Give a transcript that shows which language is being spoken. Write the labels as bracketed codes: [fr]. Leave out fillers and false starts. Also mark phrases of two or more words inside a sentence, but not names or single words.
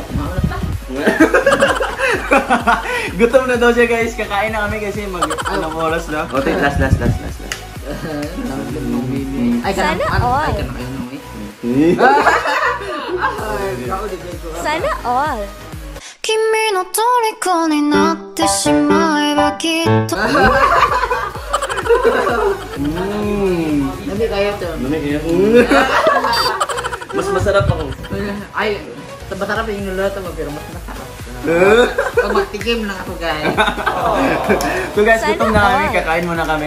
[tl] Maulat na. Gutom na daw siya guys. Kakain na kami kasi anong oras na. [en] Okay, last. [tl] Ay, Sana all. Ay, kanang ayaw nung eh. Sana all [ja] 君の虜になってしまえばきっと [tl] Dami kayo to. Dami kayo? Mas masarap ako. Ay, masarap yung niluluto mo pero mas masarap. Pag magtikim lang ako guys. [en] So guys, [tl] gutom na kami. Kakain muna kami.